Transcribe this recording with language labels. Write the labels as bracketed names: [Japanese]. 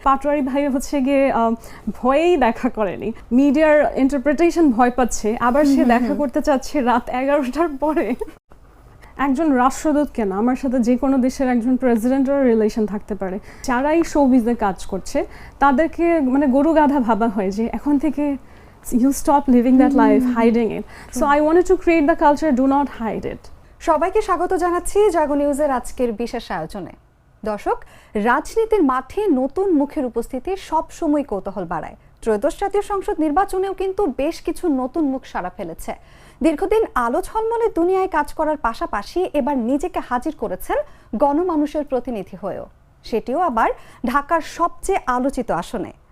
[Bangla] পাটোয়ারি ভাই হচ্ছে গিয়ে ভয়েই দেখা করেনি, মিডিয়ার ইন্টারপ্রিটেশন ভয় পাচ্ছে, আবার সে দেখা করতে চাচ্ছে রাত 11টার পরে। একজন রাষ্ট্রদূত কেন, আমার সাথে যে কোনো দেশের একজন প্রেসিডেন্টের রিলেশন থাকতে পারে। যারাই শোবিজে কাজ করছে তাদেরকে মানে গরু গাধা ভাবা হয় যে এখন থেকে [English] you stop living that life, hiding it. So I wanted to create the culture, do not hide it. [Bangla] সবাইকে স্বাগত জানাচ্ছি জাগো নিউজের আজকের বিশেষ আয়োজনে। দর্শক, রাজনীতির মাঠে নতুন মুখের উপস্থিতি সবসময় কৌতূহল বাড়ায়। ত্রয়োদশ জাতীয় সংসদ নির্বাচনেও কিন্তু বেশ কিছু নতুন মুখ সাড়া ফেলেছে। দীর্ঘদিন আলো ঝলমলে দুনিয়ায় কাজ করার পাশাপাশি এবার নিজেকে হাজির করেছেন গণমানুষের প্রতিনিধি হয়েও, সেটিও আবার ঢাকার সবচেয়ে আলোচিত আসনে।